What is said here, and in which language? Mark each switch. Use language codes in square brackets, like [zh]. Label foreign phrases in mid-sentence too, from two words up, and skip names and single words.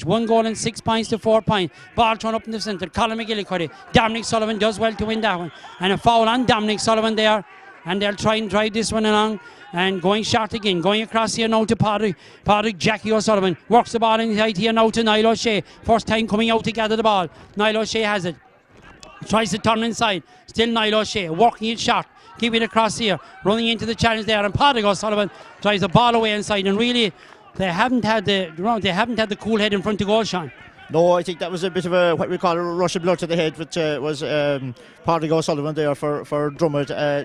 [en] 1 goal and 6 points to 4 points. Ball thrown up in the centre. Colin McGillicuddy. Dominic Sullivan does well to win that one. And a foul on Dominic Sullivan there. And they'll try and drive this one along. And going short again, going across here now to Patrick Jackie O'Sullivan. Works the ball inside here now to Niall O'Shea. First time coming out to gather the ball. Niall O'Shea has it. Tries to turn inside. Still Niall O'Shea working it short. Giving it across here. Running into the challenge there. And Patrick O'Sullivan tries the ball away inside. And really, they haven't had the cool head in front of goal, Sean. No, I think that was a bit of a, what we call a rush of blood to the head, which was Patrick O'Sullivan there for Dromid.